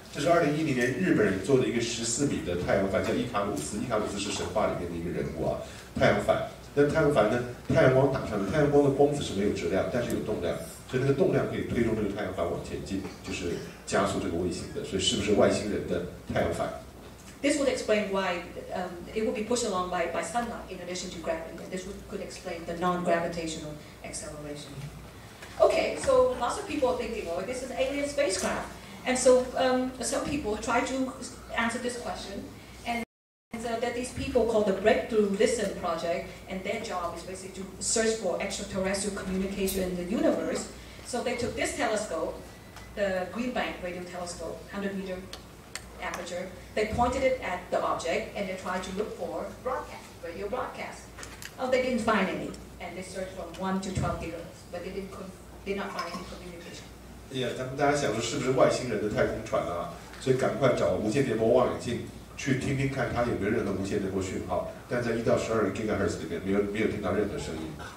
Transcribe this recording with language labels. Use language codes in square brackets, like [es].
[zh] 这是2010年日本人做的一个14米的太阳帆，叫伊卡鲁斯。伊卡鲁斯是神话里面的一个人物啊。太阳帆，那太阳帆呢？太阳光打上去，太阳光的光子是没有质量，但是有动量，所以那个动量可以推动这个太阳帆往前进，就是加速这个卫星的。所以是不是外星人的太阳帆？ [en] This would explain why it would be pushed along by sunlight in addition to gravity. And this could explain the non-gravitational acceleration. Okay, so lots of people are thinking, well, this is an alien spacecraft. And so some people try to answer this question. And so that these people called the Breakthrough Listen Project, and their job is basically to search for extraterrestrial communication in the universe. So they took this telescope, the Green Bank radio telescope, 100-meter aperture. They pointed it at the object and they tried to look for radio broadcast. They didn't find any, and they searched from 1 to 12 gigahertz, but they did not find any communication. [zh] 他们大家想说是不是外星人的太空船啊？所以赶快找无线电波望远镜去听听看它有没有任何无线电波讯号。但在1到12 gigahertz 里面没有听到任何声音。